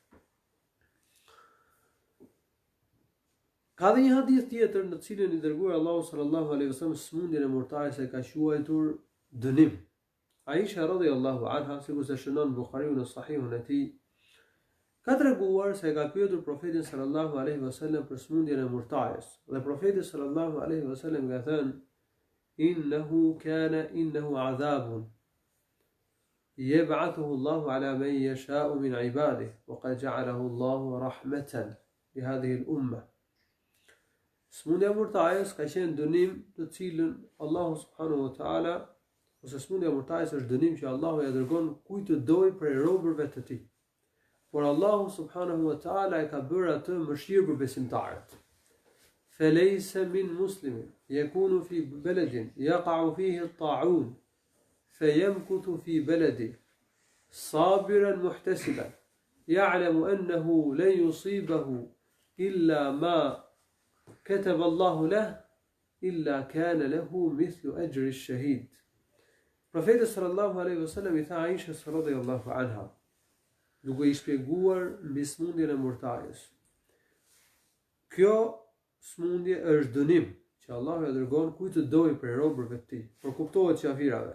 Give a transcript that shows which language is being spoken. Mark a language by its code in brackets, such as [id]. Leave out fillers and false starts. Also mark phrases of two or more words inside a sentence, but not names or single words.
[sq] Ka dhe një hadith tjetër në cilin i dërguar Allahu [ar] صلى الله عليه وسلم [sq] smundjen e murtajës e ka quajtur dënim. Aisha [ar] رضي الله عنها, [sq] sikur se shënon Buhariu në sahihun e tij, ka treguar se ka pyetur profetin [ar] صلى الله عليه وسلم [sq] për smundjen e murtajës. Dhe profeti [ar] صلى الله عليه وسلم [sq] ka thënë: [ar] إنه عذاب يبعثه الله على من يشاء من عباده وقد جعله الله رحمة لهذه الأمة. [sq] Smundja e murtajës ka qenë dënim të cilën Allahu [ar] سبحانه وتعالى, [sq] ose smundja e murtajës është dënim që Allahu ja dërgon kujt të dojë prej robërve të tij. Por Allahu [ar] سبحانه وتعالى [sq] e ka bërë atë mëshirë për besimtarët. [ar] فليس من مسلم يكون في بلد يقع فيه الطاعون فيمكث في بلده صابرا محتسبا يعلم أنه لن يصيبه إلا ما كتب الله له إلا كان له مثل أجر الشهيد. [sq] Profeti [ar] صلى الله عليه وسلم [sq] i tha Aishës [ar] رضي الله عنها, [sq] duke i shpjeguar mbi smundjen e murtajës: kjo smundje është dënim që Allahu ja dërgon kujt të dojë prej robërve të tij, por kuptohet qafirave.